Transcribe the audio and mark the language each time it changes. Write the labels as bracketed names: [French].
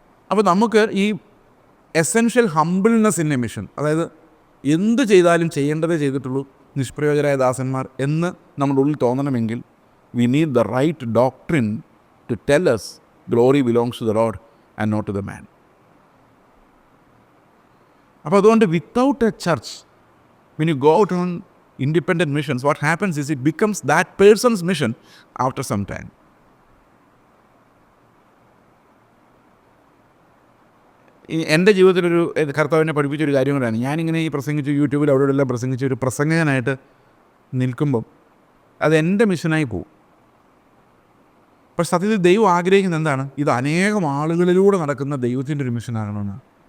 [Malayalam] അപ്പോൾ നമുക്ക് ഈ essential humbleness in A mission, അതായത് എന്ത് ചെയ്താലും ചെയ്യേണ്ടതേ ചെയ്തിട്ടുള്ളൂ, നിഷ്പ്രയോജകരായ ദാസന്മാർ എന്ന് നമ്മുടെ ഉള്ളിൽ തോന്നണമെങ്കിൽ [English] We need the right doctrine to tell us glory belongs to the Lord and not to the man. [Malayalam] അപ്പോൾ അതുകൊണ്ട് [English] Without a church, when you go out on independent missions, what happens is it becomes that person's mission after some time. [Malayalam] എൻ്റെ ജീവിതത്തിലൊരു കർത്താവിനെ പഠിപ്പിച്ചൊരു കാര്യം കൂടെയാണ്. ഞാനിങ്ങനെ ഈ പ്രസംഗിച്ച് യൂട്യൂബിൽ അവിടെ എല്ലാം പ്രസംഗിച്ച് ഒരു പ്രസംഗകനായിട്ട് നിൽക്കുമ്പം അത് എൻ്റെ മിഷനായി പോകും. പക്ഷെ സത്യത്തിൽ ദൈവം ആഗ്രഹിക്കുന്നത് എന്താണ്? ഇത് അനേകം ആളുകളിലൂടെ നടക്കുന്ന ദൈവത്തിൻ്റെ ഒരു മിഷനാകണമെന്നാണ്.